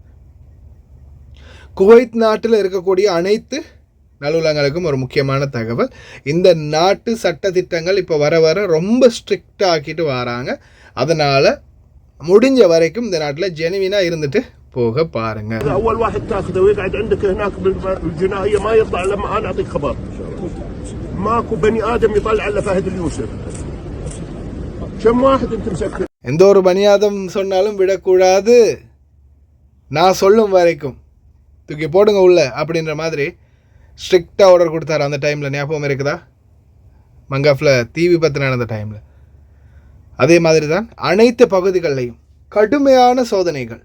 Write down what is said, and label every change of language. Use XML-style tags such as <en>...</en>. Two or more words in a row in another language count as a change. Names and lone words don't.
<ta>குவைத் நாட்டில் இருக்கக்கூடிய அனைத்து நல்லுள்ளங்களுக்கும் ஒரு முக்கியமான தகவல், இந்த நாட்டு சட்டத்திட்டங்கள் இப்போ வர வர ரொம்ப ஸ்ட்ரிக்டாக ஆக்கிட்டு வராங்க. அதனால் முடிஞ்ச வரைக்கும் இந்த நாட்டில் ஜெனுவினாக இருந்துட்டு போக பாருங்க.</ta> <ar>اول واحد تاخذه ويقعد عندك هناك بالجنائيه ما يطلع لما انا اعطيك خبر. ماكو بني ادم يطلع الا فهد اليوسف. كم واحد انت مسكت؟</ar> <ta>எந்த ஒரு பனியாதம் சொன்னாலும் விடக்கூடாது, நான் சொல்லும் வரைக்கும் தூக்கி போடுங்க உள்ள அப்படின்ற மாதிரி ஸ்ட்ரிக்டாக ஆர்டர் கொடுத்தாரு. அந்த டைமில் ஞாபகம் இருக்குதா? மங்காஃபில் தீ விபத்து நடந்த டைமில். அதே மாதிரி தான் அனைத்து பகுதிகளிலையும் கடுமையான சோதனைகள்.</ta>